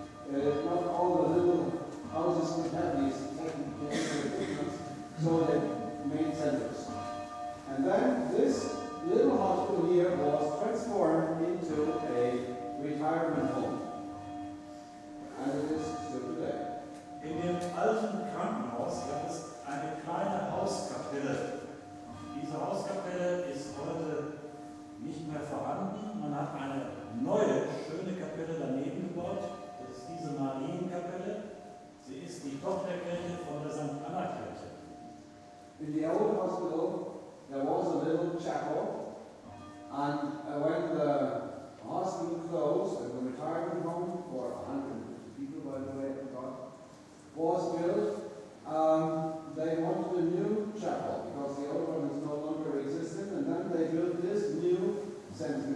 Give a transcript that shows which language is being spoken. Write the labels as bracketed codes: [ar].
[en] Not all the little houses could have these technical equipment, so they made centers. And then this little hospital here was transformed into a retirement home. And it is still today. [de] In dem alten Krankenhaus gab es eine kleine Hauskapelle. Diese Hauskapelle ist heute nicht mehr vorhanden. Man hat eine neue, schöne Kapelle daneben gebaut. Das ist diese Marienkapelle. Sie ist die Tochterkirche von der St. Anna-Kirche. [en] In the old hospital, there was a little chapel, and when the hospital closed and the retirement home for 150 people, by the way, I forgot, was built, they wanted a new chapel because the old one is no longer existent, and then they built this new St.